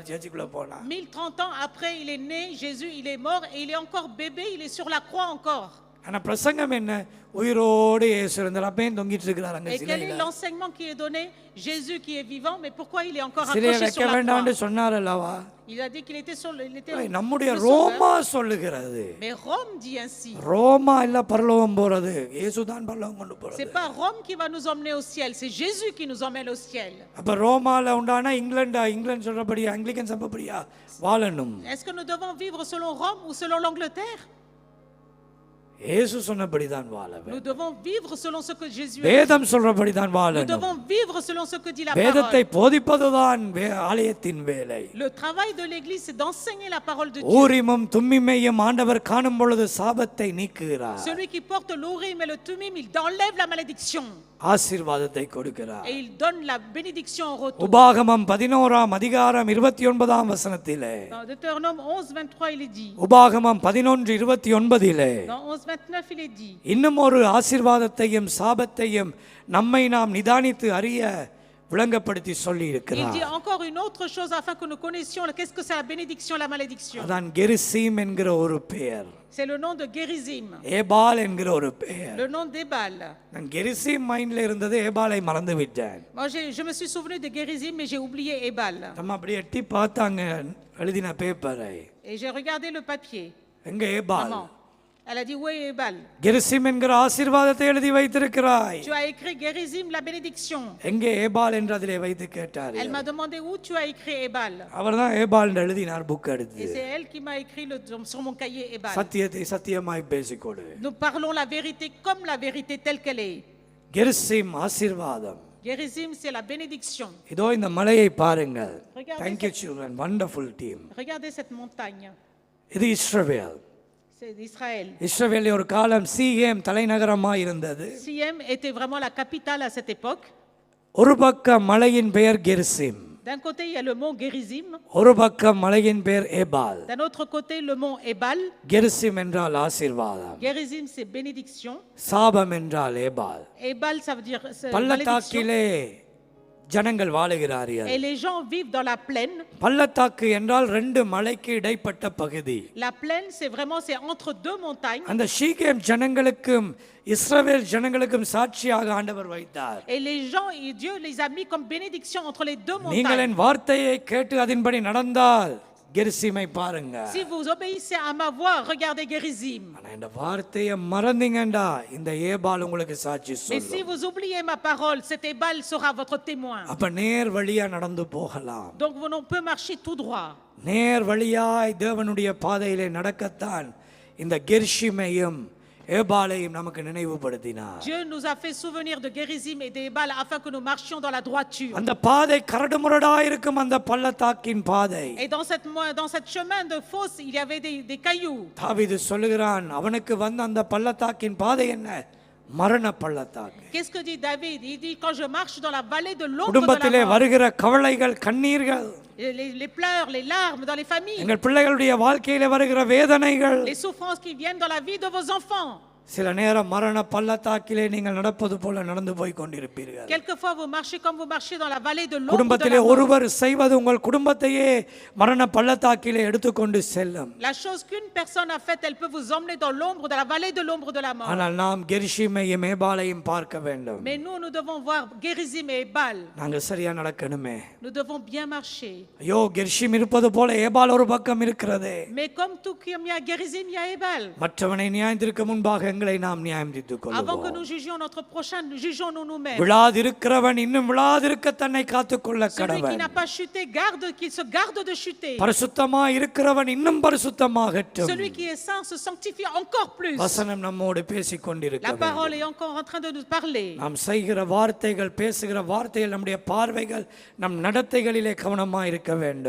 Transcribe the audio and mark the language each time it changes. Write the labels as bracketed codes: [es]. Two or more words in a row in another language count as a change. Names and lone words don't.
[ta] சர்ச்சுக்குள்ள போனா [fr] 1030 ans après il est né, Jésus il est mort et il est encore bébé, il est sur la croix encore. [ta] ஆனா பிரசங்கம் என்ன? உயிரோடு இயேசு இருந்தார், அப்பயும் தொங்கிட்டு இருக்கிறார் அங்க [fr] Et quel est [ta] சிலுவையில. [fr] l'enseignement qui est donné? Jésus qui est vivant, mais pourquoi il est encore [ta] சிலுவையை [fr] accroché [ta] வைக்க [fr] sur la [ta] வேண்டாம்னு [fr] croix? [ta] சொன்னார் அல்லவா? [fr] Il a dit qu'il était sur il était [ta] நம்முடைய [fr] le [ta] ரோமா [fr] sauveur. [ta] சொல்லுகிறது. [fr] Mais Rome dit ainsi. [ta] ரோமா இல்ல பரலோகம் போறது, இயேசு தான் பரலோகம் கொண்டு போறது. [fr] C'est pas Rome qui va nous emmener au ciel, c'est Jésus qui nous emmène au ciel. [ta] அப்ப ரோமால உண்டானா இங்கிலாந்து சொல்றபடி ஆங்கிலிக்கன் சபைப்படியா வாழணும்? [fr] Est-ce que nous devons vivre selon Rome ou selon l'Angleterre? [ta] இயேசு சொன்னபடிதான் வாழ வேண்டும். [fr] Nous devons vivre selon ce que Jésus a dit. [ta] வேதம் சொல்றபடிதான் [fr] Nous [ta] வாழணும். [fr] devons vivre selon ce que dit la [ta] வேதத்தை [fr] parole. [ta] போதிப்பதுதான் ஆலயத்தின் வேலை. [fr] Le travail de l'église c'est d'enseigner la parole de Dieu. [ta] ஊரிமும் தும்மிமையும் ஆண்டவர் காணும் பொழுது சாபத்தை நீக்குகிறார். [fr] Celui qui porte l'Urim et le Tumim, il enlève la malédiction [ta] ஆசீர்வாதத்தை கொடுக்கிறார். [fr] et il donne la bénédiction en retour. [ta] உபாகமம் 11ஆம் அதிகாரம் 29ஆம் வசனத்திலே, [fr] Dans Deutéronome 11:23 il est dit. [ta] உபாகமம் 11:29 [fr] Dans 11:29 il est dit. [ta] இன்னும் ஒரு ஆசீர்வாதத்தையும் சாபத்தையும் நம்மை நாம் நிதானித்து அறிய விளங்கப்படுத்தி சொல்லி [fr] Il [ta] இருக்கிறார். [fr] dit encore une autre chose afin que nous connaissions qu'est-ce que c'est la bénédiction et la malédiction. [ta] அதான் கெரிசீம் என்கிற ஒரு பெயர், [fr] C'est le nom de Gérizim, [ta] ஏபால் என்கிற ஒரு பெயர். [fr] le nom d'Ébal. [ta] நான் கெரிசீம் மைண்ட்ல இருந்தது, ஏபாலை மறந்து விட்டேன். [fr] Moi, je me suis souvenu de Gérizim, mais j'ai oublié Ébal. [ta] நம்ம அப்படி எட்டி பார்த்தாங்க எழுதின பேப்பரை, [fr] Et j'ai regardé le papier. [ta] எங்க ஏபால்? [fr] Maman, elle a dit, oui, Ébal. [ta] கெரிசீம் என்கிற ஆசீர்வாதத்தை எழுதி வைத்திருக்கிறாய், [fr] Tu as écrit Gérizim, la bénédiction. [ta] எங்கே ஏபால் என்று அதிலே வைத்து கேட்டார். [fr] Elle m'a demandé où tu as écrit Ébal. [ta] அவர் தான் ஏபால் என்று எழுதினார் புக் எடுத்து. [fr] Et c'est elle qui m'a écrit sur mon cahier Ébal. [ta] சத்தியத்தை சத்தியமாய் பேசிக்கொடு. [fr] Nous parlons la vérité comme la vérité telle qu'elle est. [ta] கெரிசீம் ஆசீர்வாதம். [fr] Gérizim, c'est la bénédiction. [ta] இதோ இந்த மலையை பாருங்கள். [fr] Regardez [en] Thank you children, wonderful team. [fr] Regardez cette montagne. [ta] இது இஸ்ரவேல். [fr] C'est d'Israël. [ta] இஸ்ரவேலில் ஒரு காலம் சீகேம் தலைநகரமாய் இருந்தது. [fr] Siem était vraiment la capitale à cette époque. [ta] ஒரு பக்கம் மலையின் பெயர் கெரிசீம், [fr] D'un côté, il y a le mont Gérizim. [ta] ஒரு பக்கம் மலையின் பெயர் ஏபால். [fr] D'un autre côté, le mont Ébal. [ta] கெரிசீம் என்றால் ஆசீர்வாதம், [fr] Gérizim, c'est bénédiction. [ta] சாபம் என்றால் ஏபால். [fr] Ébal, ça veut dire malédiction. [ta] பள்ளத்தாக்கிலே ஜனங்கள் வாழுகிறார்கள். [fr] Et les gens vivent dans la plaine. [ta] பள்ளத்தாக்கு என்றால் ரெண்டு மலைக்கு இடைப்பட்ட பகுதி. [fr] La plaine, c'est entre deux montagnes. [ta] அந்த சீகேம் ஜனங்களுக்கும் இஸ்ரவேல் ஜனங்களுக்கும் சாட்சியாக ஆண்டவர் வைத்தார். [fr] Et les gens, et Dieu les a mis comme bénédiction entre les deux [ta] நீங்கள் [fr] montagnes. [ta] என் வார்த்தையை கேட்டு அதன்படி நடந்தால் கெரிசீமை பாருங்க. [fr] Si vous obéissez à ma voix, regardez Gérizim. [ta] ஆனா இந்த வார்த்தையை மறந்தீங்கடா இந்த ஏபால் உங்களுக்கு சாட்சி [fr] Mais si [ta] சொல்லும். [fr] vous oubliez ma parole, cet Ébal sera votre témoin. [ta] அப்ப நேர் வழியா நடந்து போகலாம். [fr] Donc on peut marcher tout droit. [ta] நேர் வழியாய் தேவனுடைய பாதையிலே நடக்கத்தான் இந்த கெரிஷிமையும் ஏபாலையும் நமக்கு நினைவுபடுத்தினார். [fr] Dieu nous a fait souvenir de Gérizim et d'Ébal afin que nous marchions dans la droiture. [ta] அந்த பாதை கரடுமுரடாய் இருக்கும், அந்த பள்ளத்தாக்கின் பாதை. [fr] Et dans cette chemin de fosse, il y avait des cailloux. [ta] தாவீது சொல்லுகிறான், அவனுக்கு வந்த அந்த பள்ளத்தாக்கின் பாதை என்ன? மரண பள்ளத்தாக்கு. [fr] Qu'est-ce que dit David? Il dit quand je marche dans la vallée de l'ombre de [ta] குடும்பத்திலே [fr] la mort. [ta] வருகிற கவலைகள், கண்ணீர்கள், [fr] Les pleurs, les larmes dans les familles. [ta] எங்கள் பிள்ளைகளுடைய வாழ்க்கையிலே வருகிற வேதனைகள், [fr] Les souffrances qui viennent dans la vie de vos enfants. [ta] சில நேரம் மரண பள்ளத்தாக்கிலே நீங்கள் நடப்பது போல நடந்து போய் கொண்டிருப்பீர்கள். [fr] Quelquefois vous marchez comme vous marchez dans la vallée de l'ombre de [ta] குடும்பத்திலே [fr] la mort. [ta] ஒருவர் செய்வது உங்கள் குடும்பத்தையே மரண பள்ளத்தாக்கிலே எடுத்துக்கொண்டு செல்லும். [fr] La chose qu'une personne a faite, elle peut vous emmener dans l'ombre de la vallée de l'ombre de la mort. [ta] ஆனால் நாம் கெரிஷிமையும் ஏபாலையும் பார்க்க வேண்டும். [fr] Mais nous devons voir Gérizim et Ébal. [ta] நாங்கள் சரியா நடக்கணுமே. [fr] Nous devons bien marcher. [ta] ஐயோ, கெரிஷிம் இருப்பது போல ஏபால் ஒரு பக்கம் இருக்கிறது. [fr] Mais comme tout comme il y a Gérizim, il y a Ébal. [ta] மற்றவனை நியாயத்திற்கு முன்பாக எங்களை நாம் நியாயம் தீர்த்துக் [fr] Avant que [ta] கொள்வோம். [fr] nous jugions notre prochain, jugeons-nous nous-mêmes. [ta] விழாதிருக்கிறவன் இன்னும் விழாதிருக்க தன்னை காத்துக்கொள்ள [fr] Celui qui [ta] கடவன். [fr] n'a pas chuté, qu'il se garde de chuter. [ta] பரிசுத்தமாய் இருக்கிறவன் இன்னும் பரிசுத்தமாகட்டும். [fr] Celui qui est saint se sanctifie encore plus. [ta] வசனம் நம்மோடு பேசிக் [fr] La [ta] கொண்டிருக்க [fr] parole est encore en train de nous parler. [ta] நாம் செய்கிற வார்த்தைகள், பேசுகிற வார்த்தைகள், நம்முடைய பார்வைகள், நம் நடத்தைகளிலே கவனமாய் இருக்க வேண்டும்.